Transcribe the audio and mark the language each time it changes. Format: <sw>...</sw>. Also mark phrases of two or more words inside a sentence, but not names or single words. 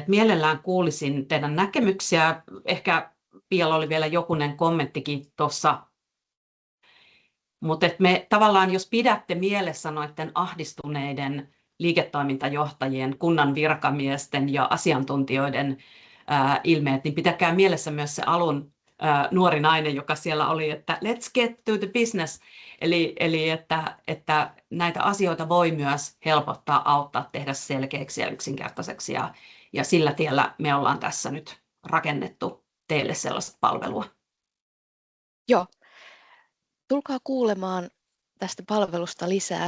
<fi>Mielellään kuulisin teidän näkemyksiä. Ehkä Pialla oli vielä jokunen kommenttikin tuossa. Mutta me tavallaan, jos pidätte mielessä noiden ahdistuneiden liiketoimintajohtajien, kunnan virkamiesten ja asiantuntijoiden ilmeet, niin pitäkää mielessä myös se alun nuori nainen, joka siellä oli, että</fi> <en>let's get to the business.</en> <fi>Eli että näitä asioita voi myös helpottaa, auttaa, tehdä selkeäksi ja yksinkertaiseksi. Ja sillä tiellä me ollaan tässä nyt rakennettu teille sellaista palvelua. Joo. Tulkaa kuulemaan tästä palvelusta lisää.</fi>